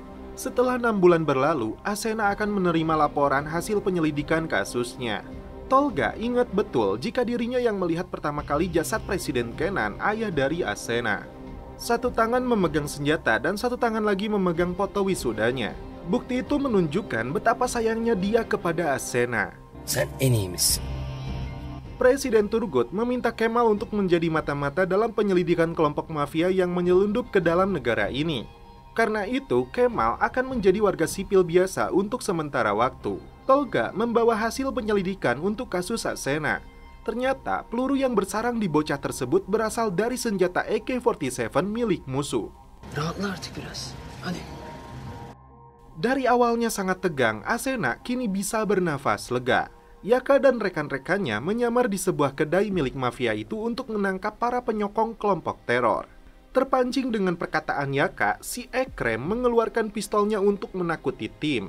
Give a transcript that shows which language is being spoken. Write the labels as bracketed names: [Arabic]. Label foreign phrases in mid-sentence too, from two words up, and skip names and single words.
[Indonesian] Setelah 6 bulan berlalu, Asena akan menerima laporan hasil penyelidikan kasusnya. Tolga ingat betul jika dirinya yang melihat pertama kali jasad Presiden Kenan, ayah dari Asena. Satu tangan memegang senjata dan satu tangan lagi memegang foto wisudanya. Bukti itu menunjukkan betapa sayangnya dia kepada Asena. [Turkish] Sen en iyi misin? [Indonesian] Presiden Turgut meminta Kemal untuk menjadi mata-mata dalam penyelidikan kelompok mafia yang menyelundup ke dalam negara ini. Karena itu, Kemal akan menjadi warga sipil biasa untuk sementara waktu. Tolga membawa hasil penyelidikan untuk kasus Asena. Ternyata peluru yang bersarang di bocah tersebut berasal dari senjata AK-47 milik musuh. [Turkish] Rahatla artık biraz. Hadi. [Indonesian] Dari awalnya sangat tegang, Asena kini bisa bernafas lega. Yaka dan rekan-rekannya menyamar di sebuah kedai milik mafia itu untuk menangkap para penyokong kelompok teror. Terpancing dengan perkataan Yaka, si Ekrem mengeluarkan pistolnya untuk menakuti tim.